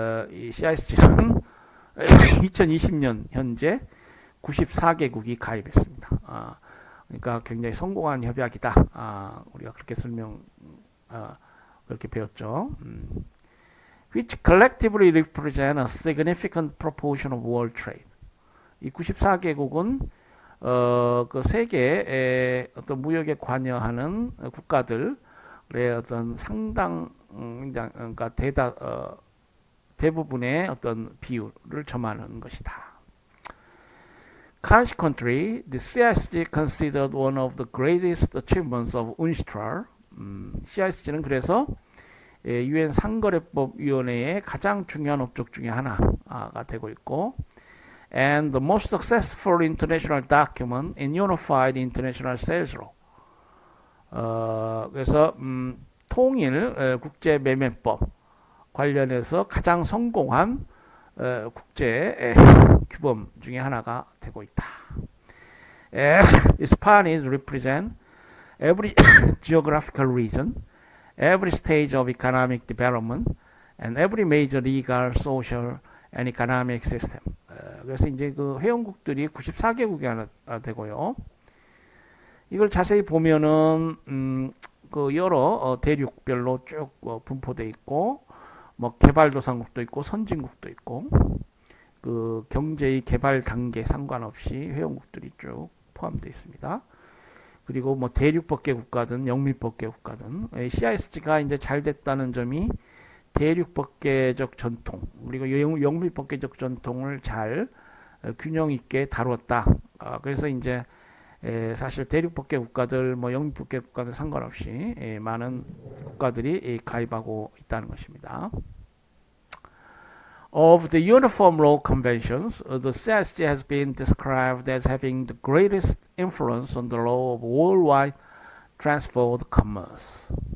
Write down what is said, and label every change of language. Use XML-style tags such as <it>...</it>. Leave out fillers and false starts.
<ko>이 CISG는 2020년 현재 94개국이 가입했습니다. 그러니까 굉장히 성공한 협약이다. 우리가 그렇게 그렇게 배웠죠.</ko> <en>Which collectively represent a significant proportion of world trade.</en> <ko>이 94개국은 그 세계의 어떤 무역에 관여하는 국가들의 어떤 그러니까 대부분의 어떤 비율을 점하는 것이다.</ko> <en>Consequently, the CISG considered one of the greatest achievements of UNCITRAL.</en> <ko>CISG는 그래서 UN 상거래법위원회의 가장 중요한 업적 중에 하나가 되고 있고,</ko> <en>and the most successful international document in unified international sales law.</en> <ko>그래서 통일 국제 매매법 관련해서 가장 성공한 국제 규범 중에 하나가 되고 있다.</ko> <en>As Spanish represent every geographical region, every stage of economic development, and every major legal, social, and economic system.</en> <ko>그래서 이제 그 회원국들이 94개국이 되고요. 이걸 자세히 보면은 그 여러 대륙별로 쭉 분포되어 있고, 뭐 개발도상국도 있고 선진국도 있고, 그 경제의 개발 단계 상관없이 회원국들이 쭉 포함되어 있습니다. 그리고 뭐 대륙법계 국가든 영미법계 국가든 CISG가 이제 잘 됐다는 점이 대륙법계적 전통 그리고 영미법계적 전통을 잘 균형 있게 다루었다. 그래서 이제 사실 대륙법계 국가들 뭐 영미법계 국가들 상관없이 많은 국가들이 가입하고 있다는 것입니다.</ko> <en>Of the Uniform Law Conventions, the CISG has been described as having the greatest influence on the law of worldwide transport commerce.</en>